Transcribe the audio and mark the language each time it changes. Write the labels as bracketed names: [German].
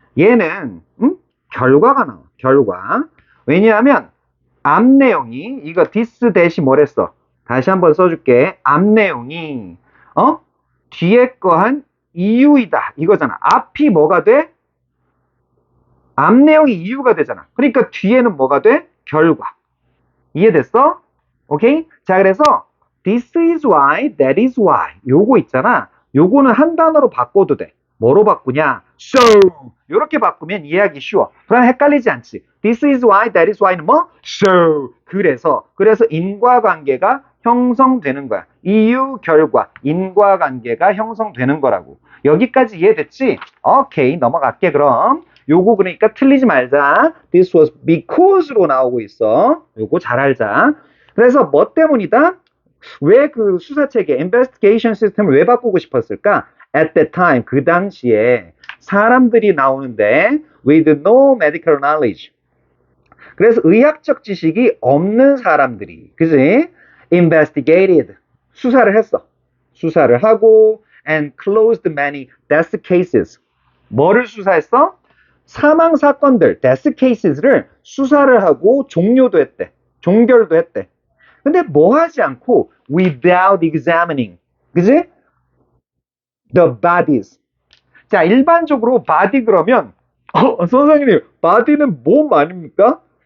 [Korean] 얘는 결과가 나와. 결과. 왜냐하면 앞 내용이 이거 this 대시 뭐랬어? 다시 한번 써줄게. 앞 내용이 뒤에 거 한 이유이다 이거잖아. 앞이 뭐가 돼? 앞 내용이 이유가 되잖아. 그러니까 뒤에는 뭐가 돼? 결과. 이해됐어? 오케이? 자, 그래서 [English] this is why, that is why [Korean] 요거 있잖아. 요거는 한 단어로 바꿔도 돼. 뭐로 바꾸냐? So 요렇게 바꾸면 이해하기 쉬워. 그럼 헷갈리지 않지. [English] This is why, that is why는 뭐? [Korean] So 그래서 인과관계가 형성되는 거야. 이유, 결과, 인과관계가 형성되는 거라고. 여기까지 이해됐지? 오케이, 넘어갈게 그럼. 요거 그러니까 틀리지 말자. [English] This was because로 [Korean] 나오고 있어. [English] 요거 잘 알자. [Korean] 그래서 뭐 때문이다? 왜 그 수사체계, investigation 시스템을 왜 바꾸고 싶었을까? [English] At that time, [Korean] 그 당시에 사람들이 나오는데 [English] with no medical knowledge. [Korean] 그래서 의학적 지식이 없는 사람들이, 그지? investigated. 수사를 했어. 수사를 하고 [English] and closed many death cases. [Korean] 뭐를 수사했어? 사망 사건들, [English] death cases [Korean] 를 수사를 하고 종료도 했대. 종결도 했대. 근데 뭐 하지 않고 [English] without examining. [Korean] 그지? [English] The bodies. [Korean] 자, 일반적으로 body 그러면 선생님, body는 몸 아닙니까?